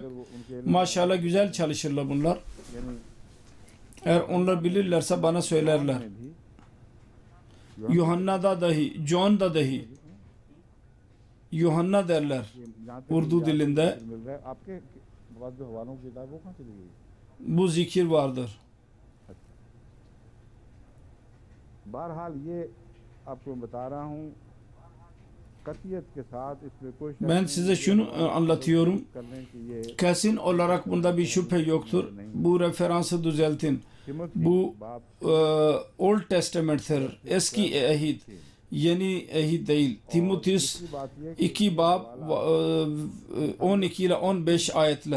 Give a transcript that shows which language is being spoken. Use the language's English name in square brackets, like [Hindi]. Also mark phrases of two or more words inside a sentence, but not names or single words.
[Turkish] Maşallah güzel çalışırlar bunlar. Eğer onlar bilirlerse bana söylerler. Yuhanna'da dahi, John'da dahi Yuhanna derler Urdu dilinde. Bu zikir vardır. [Urdu] بہرحال یہ آپ کو بتا رہا ہوں قطعیت کے ساتھ اس میں کوئی [Turkish] Ben size şunu anlatıyorum. Kesin olarak bunda bir şüphe yoktur. Bu referansı düzeltin. Bu [English] Old Testament'tir. [Turkish] Eski ehit. Yeni ehit değil. Timoteus 2 bab 12 ile 15 ayetler.